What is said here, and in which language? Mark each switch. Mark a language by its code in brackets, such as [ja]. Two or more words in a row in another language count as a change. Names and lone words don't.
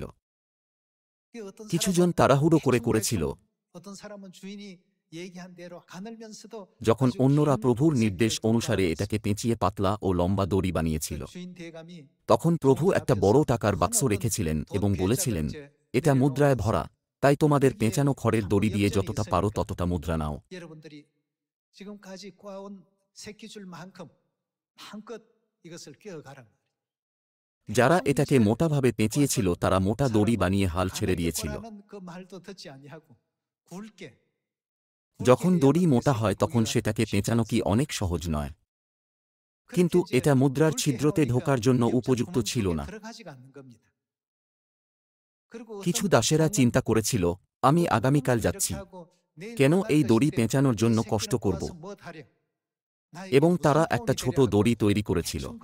[bn] কিছুজন তাড়াহুড়ো করেছিল, যখন অন্যরা প্রভুর নির্দেশ অনুসারে এটাকে পেঁচিয়ে পাতলা ও লম্বা দড়ি বানিয়েছিল। তখন প্রভু একটা বড় টাকার বাক্স রেখেছিলেন এবং বলেছিলেন, এটা মুদ্রায় ভরা, তাই তোমাদের পেঁচানো খড়ের দড়ি দিয়ে যতটা পারো ততটা মুদ্রা নাও। [ko] 여러분들이 지금까지 꽈온 새끼줄만큼 마음껏 이것을 꿰어가라. [bn] যারা এটাকে মোটাভাবে পেঁচিয়েছিল তারা মোটা দড়ি বানিয়ে হাল ছেড়ে দিয়েছিল। [ko] 그 말도 듣지 아니하고 굵게 [bn] যখন দড়ি মোটা হয় তখন সেটাকে পেঁচানো কি অনেক সহজ নয়, কিন্তু এটা মুদ্রার ছিদ্রতে ঢোকার জন্য উপযুক্ত ছিল না। কিছু দাসেরা চিন্তা করেছিল, আমি আগামীকাল যাচ্ছি, কেন এই দড়ি পেঁচানোর জন্য কষ্ট করব, এবং তারা একটা ছোট দড়ি তৈরি করেছিল।